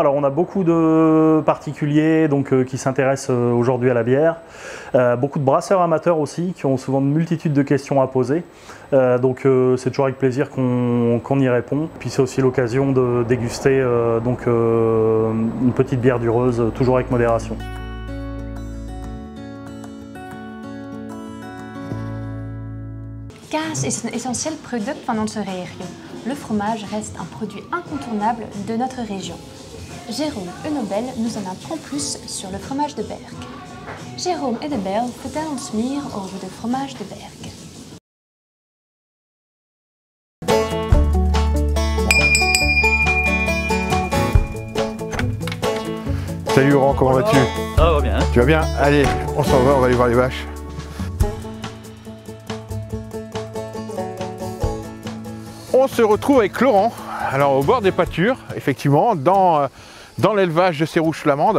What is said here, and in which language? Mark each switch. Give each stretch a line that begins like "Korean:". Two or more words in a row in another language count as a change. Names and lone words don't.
French: Alors on a beaucoup de particuliers qui s'intéressent aujourd'hui à la bière, beaucoup de brasseurs amateurs aussi qui ont souvent une multitude de questions à poser, c'est toujours avec plaisir qu'on y répond. Puis c'est aussi l'occasion de déguster une petite bière dureuse, toujours avec modération.
Dutch: Kaas is een essentieel product van onze regio.
French: Le fromage reste un produit incontournable de notre région. Jérôme Enobel nous en apprend plus sur le fromage de Berg.
Dutch: Jérôme Enobel vertel ons meer over de fromage de Berg.
French: Salut Laurent, comment vas-tu? Ça va bien. Tu vas bien? Allez, on s'en va, on va aller voir les vaches. On se retrouve avec Laurent, alors au bord des pâtures, effectivement, dans l'élevage de ces rouges flamandes.